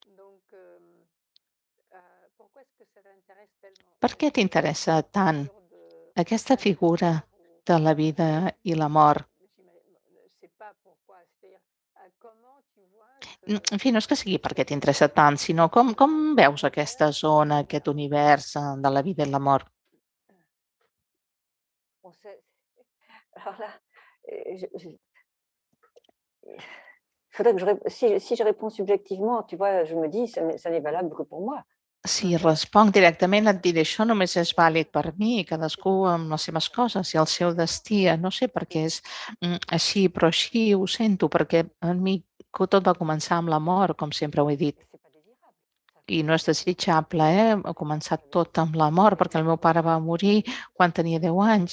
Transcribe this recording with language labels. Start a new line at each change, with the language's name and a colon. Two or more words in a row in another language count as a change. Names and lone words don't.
Catalan: Per què t'interessa tant aquesta figura de la vida i la mort? En fi, no és que sigui perquè t'interessa tant, sinó com veus aquesta zona, aquest univers de la vida i la mort?
French: Alors là, faudrait que si je réponds subjectivement, tu vois, je me dis, ça n'est valable que pour moi.
Catalan: Si responc directament et diré això només és vàlid per mi i cadascú amb les seves coses i el seu destí. No sé per què és així, però així ho sento, perquè en mi tot va començar amb la mort, com sempre ho he dit. I no és desitjable, ha començat tot amb la mort, perquè el meu pare va morir quan tenia 10 anys.